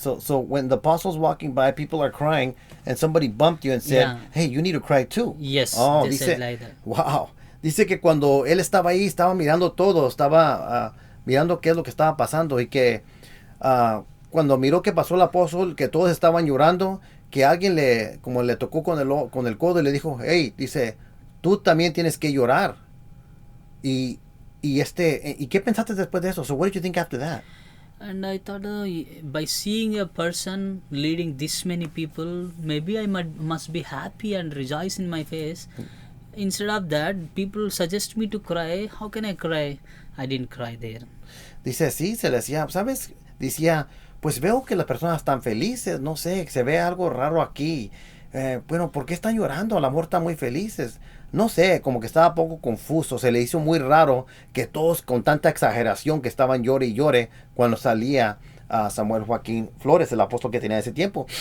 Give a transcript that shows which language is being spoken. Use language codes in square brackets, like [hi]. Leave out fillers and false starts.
[en] So when the apostle's walking by, people are crying, and somebody bumped you and said, hey, you need to cry too. Yes, they said like that. Wow. [es] Dice que cuando él estaba ahí, estaba mirando todo, estaba mirando qué es lo que estaba pasando y que cuando miró que pasó el apóstol, que todos estaban llorando, que alguien le tocó con el codo y le dijo, hey, dice, tú también tienes que llorar. ¿Y qué pensaste después de eso? [en] So what did you think after that? And I thought, by seeing a person leading this many people, maybe I must be happy and rejoice in my face. Instead of that, people suggest me to cry. How can I cry? I didn't cry there. [es] Dice, sí, se le decía, ¿sabes? Decía, pues veo que las personas están felices, no sé, se ve algo raro aquí. bueno, ¿por qué están llorando? A lo mejor están muy felices. No sé, como que estaba poco confuso. Se le hizo muy raro que todos con tanta exageración que estaban llore y llore cuando salía a Samuel Joaquín Flores, el apóstol que tenía ese tiempo.